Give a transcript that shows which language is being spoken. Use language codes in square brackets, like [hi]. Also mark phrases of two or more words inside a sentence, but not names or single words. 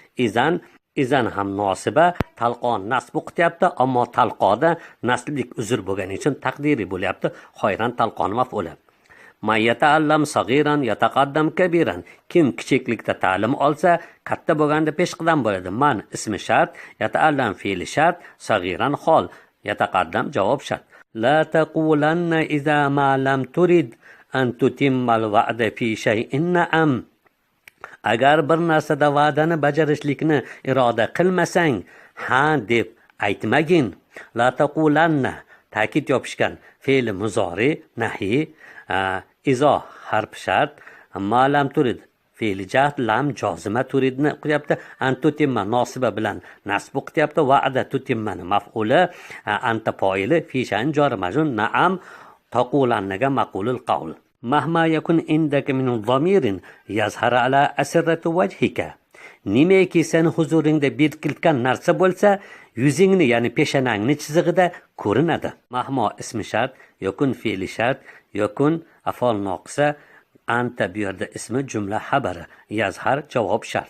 [uz] Izan ham nosiba, talqon nasb o'qityapti, ammo talqoda nasblik uzr bo'lgani uchun taqdiri bo'lyapti. Xoyran talqon maf'uli. [ar] من يتعلم صغيرا يتقدم كبيرا. [uz] Kim kichiklikda ta'lim olsa, katta bo'lganda peshqadam bo'ladi. Man ismi shart, yata'allam fe'li shart, sag'iran hol, yataqaddam javob shart. [ar] لا تقولن إذا ما لم ترد أن تتم الوعد في شيء نعم. [uz] Agar bir narsada va'dani bajarishlikni iroda qilmasang, ha deb aytmagin. [ar] لا تقولن [uz] ta'kid yopishgan fe'li muzori, nahi, izo harf shart, [ar] ما لم ترد [uz] fe'li jar, lam jozima, turidni o'qiyapti. Antutimma nosiba bilan nasb o'qityapti. Va'da tutimmani maf'uli, anta foili, [ar] في شأن [uz] jor majrur, na'am taqulannaga maqulul qawl. [ar] مهما يكن عندك من ضمير يظهر على أسرة وجهك. [uz] Nimaki sen huzuringda berkilgan narsa bo'lsa, yuzingni, ya'ni peshonangni chizig'ida ko'rinadi. Mahmo ismi shart, yakun fe'li shart, yakun af'ol noqisa, anta bu yerda ismi jumla xabari, yazhar javob shart.